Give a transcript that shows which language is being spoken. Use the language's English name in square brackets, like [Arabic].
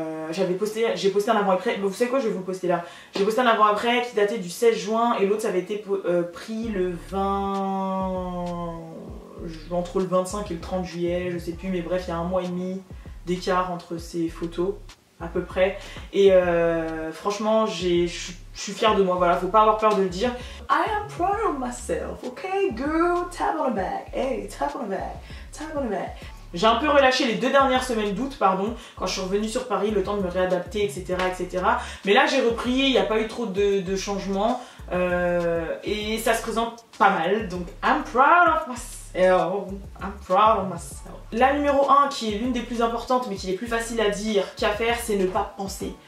[French] J'ai posté un avant-après, vous savez quoi, je vais vous le poster là. J'ai posté un avant-après qui datait du 16 juin et l'autre ça avait été pris le 20... entre le 25 et le 30 juillet, je sais plus, mais bref il y a 1 mois et demi d'écart entre ces photos à peu près. Et franchement je suis je suis fière de moi, voilà, faut pas avoir peur de le dire. [English] I am proud of myself, ok girl, tap on the back, hey, tap on the back, tap on the back. [French] J'ai un peu relâché les 2 dernières semaines d'août, pardon, quand je suis revenue sur Paris, le temps de me réadapter, etc. etc. Mais là j'ai repris, il n'y a pas eu trop de changements et ça se présente pas mal, donc I'm proud of myself, I'm proud of myself. La numéro 1 qui est l'une des plus importantes mais qui est plus facile à dire qu'à faire, c'est ne pas penser.